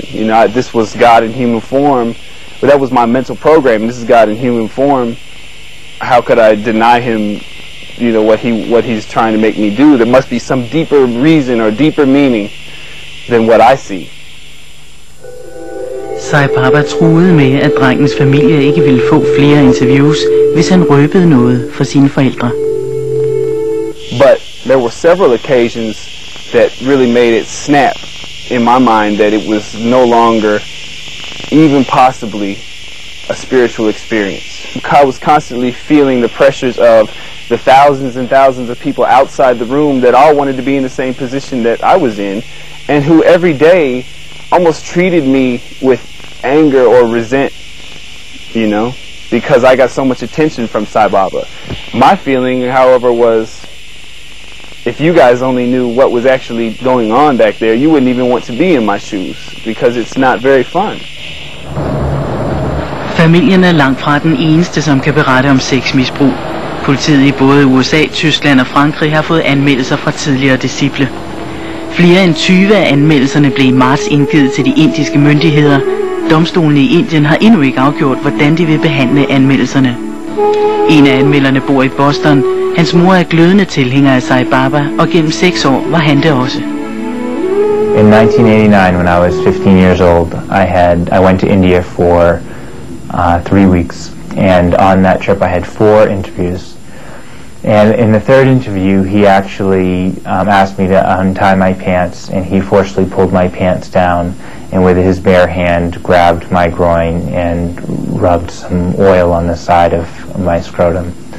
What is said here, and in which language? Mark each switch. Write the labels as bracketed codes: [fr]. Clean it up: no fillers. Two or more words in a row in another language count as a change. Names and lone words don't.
[en] You know, this was God in human form, but that was my mental program. This is God in human form. How could I deny him, you know, what he's trying to make me do? There must be some deeper reason or deeper meaning than what I see. [da] Sai Baba truede med, at drengens familie ikke ville få flere interviews, hvis han røbede noget for sine forældre. [en] But there were several occasions that really made it snap in my mind that it was no longer even possibly a spiritual experience. I was constantly feeling the pressures of the thousands and thousands of people outside the room that all wanted to be in the same position that I was in, and who every day almost treated me with anger or resent, you know, because I got so much attention from Sai Baba. My feeling, however, was if you guys only knew what was actually going on back there, you wouldn't even want to be in my shoes, because it's not very fun. [da] Familien er langt fra den eneste, som kan berette om sexmisbrug. Politiet i både USA, Tyskland og Frankrig har fået anmeldelser fra tidligere disciple. Flere end 20 af anmeldelserne blev i marts indgivet til de indiske myndigheder. Domstolene i Indien har endnu ikke afgjort, hvordan de vil behandle anmeldelserne. En af anmelderne bor i Boston. Hans mor er glødende tilhænger af Sai Baba, og gennem 6 år var han det også. [en] In 1989, when I was 15 years old, I went to India for 3 weeks, and on that trip I had 4 interviews. And in the 3rd interview, he actually asked me to untie my pants, and he forcefully pulled my pants down, and with his bare hand grabbed my groin and rubbed some oil on the side of my scrotum.